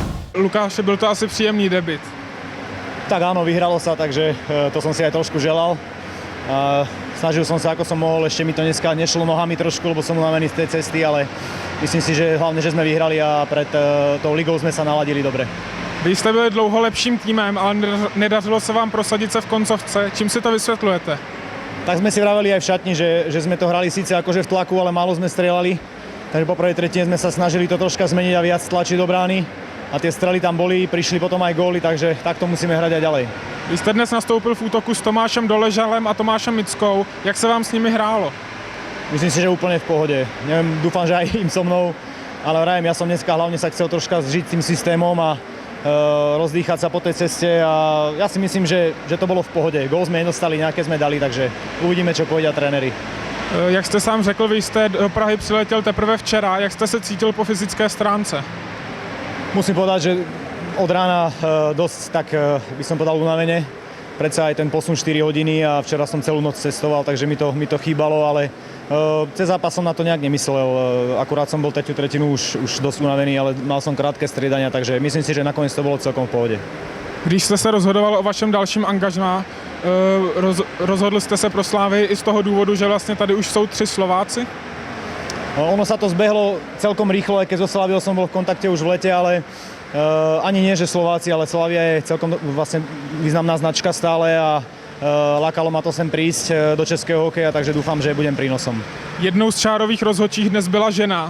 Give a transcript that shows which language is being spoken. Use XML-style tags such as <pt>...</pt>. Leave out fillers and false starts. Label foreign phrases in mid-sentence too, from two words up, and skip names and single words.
<cs>Lukáši, byl to asi příjemný debut.</cs> <sk>Tak áno, vyhralo sa, takže to som si aj trošku želal. Snažil som sa, ako som mohol, ešte mi to dneska nešlo nohami trošku, lebo som unavený z tej cesty, ale myslím si, že hlavne, že sme vyhrali a pred tou ligou sme sa naladili dobre.</sk> <cs>Vy jste byli dlouho lepším týmem, ale nedařilo se vám prosadit se v koncovce. Čím si to vysvětlujete?</cs> <sk>Tak sme si vraveli aj v šatni, že sme to hrali síce akože v tlaku, ale málo sme strieľali. Takže po prvej tretine sme sa snažili to troška zmeniť a viac tlačiť do brány. A tie strely tam boli, prišli potom aj góly, takže takto musíme hrať aj ďalej.</sk> <cs>Vy jste dnes nastoupil v útoku s Tomášem Doležalem a Tomášem Mickou. Jak se vám s nimi hrálo?</cs> <sk>Myslím si, že úplne v pohode. Neviem, dúfam, že aj im so mnou, ale vrajem, ja som dneska hlavne sa chcel troška zžiť tým systémom a rozdýchať sa po tej ceste a ja si myslím, že to bolo v pohode. Gól sme nedostali, nejaké sme dali, takže uvidíme, čo povedia tréneri.</sk> <cs>Jak jste sám řekl, vy jste do Prahy přiletěl teprve včera. Jak jste se cítil po fyzické stránce?</cs> <sk>Musím povedať, že od rána dosť, tak by som povedal, unavene. Predsa aj ten posun 4 hodiny a včera som celú noc cestoval, takže mi to chýbalo, ale cez zápas som na to nejak nemyslel. Akurát som bol tretiu tretinu už dosť unavený, ale mal som krátke striedania, takže myslím si, že nakoniec to bolo celkom v pohode.</sk> <cs>Když jste se rozhodoval o vašem dalším angažmá, rozhodl jste se pro Slávii i z toho důvodu, že vlastně tady už jsou 3 Slováci?</cs> <sk>Ono sa to zbehlo celkom rýchlo, aj keď so Slaviou som bol v kontakte už v lete, ale ani nie, že Slováci, ale Slavia je celkom vlastne významná značka stále a lákalo ma to sem prísť do českého hokeja, takže dúfam, že budem prínosom.</sk> <cs>Jednou z čárových rozhodčích dnes byla žena.</cs>